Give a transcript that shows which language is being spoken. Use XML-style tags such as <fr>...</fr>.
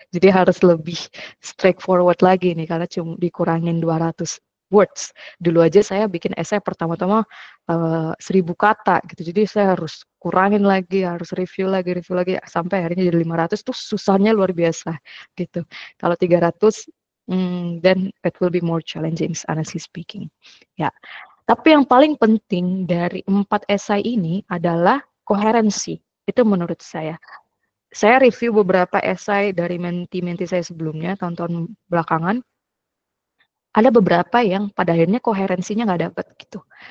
<id>Jadi harus lebih straightforward lagi nih, karena cuma dikurangin 200 words. Dulu aja saya bikin esai pertama-tama 1000 kata gitu. Jadi saya harus kurangin lagi, harus review lagi, sampai akhirnya jadi 500 tuh susahnya luar biasa gitu. Kalau</id> <en>300 then it will be more challenging honestly speaking.</en> <id>Ya. Tapi yang paling penting dari 4 esai ini adalah koherensi. Itu menurut saya. Saya review beberapa esai dari menti-menti saya sebelumnya, tahun-tahun belakangan. Ada beberapa yang pada akhirnya koherensinya nggak dapet gitu.</id>